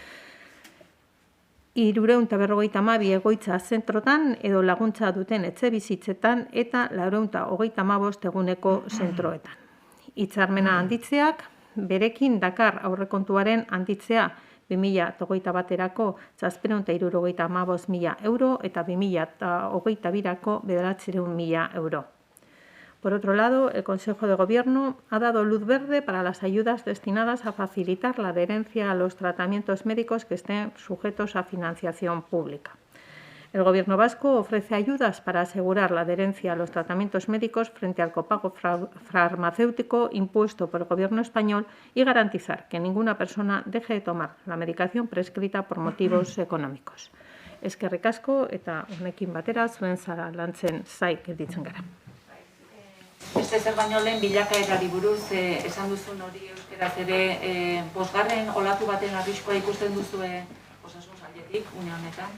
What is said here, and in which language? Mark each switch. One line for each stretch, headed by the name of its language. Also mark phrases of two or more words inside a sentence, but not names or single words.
Basque: 352 egoitza zentrotan edo laguntza duten etxebizitzetan eta 435 eguneko zentroetan. Hitzarmena handitzeak berekin dakar aurrekontuaren handitzea 2021erako 775.000 euro eta 2022erako 900.000 euro.
Spanish: Por otro lado, el Consejo de Gobierno ha dado luz verde para las ayudas destinadas a facilitar la adherencia a los tratamientos médicos que estén sujetos a financiación pública. El Gobierno vasco ofrece ayudas para asegurar la adherencia a los tratamientos médicos frente al copago farmacéutico impuesto por el Gobierno español y garantizar que ninguna persona deje de tomar la medicación prescrita por motivos económicos.
Basque: Eskerrik asko eta honekin batera zuen zara lantzen zai gelditzen gara. Beste zer baino lehen bilakaerari buruz esan duzun hori euskaraz ere bosgarren olatu baten arriskua ikusten duzue osasun sailetik une honetan?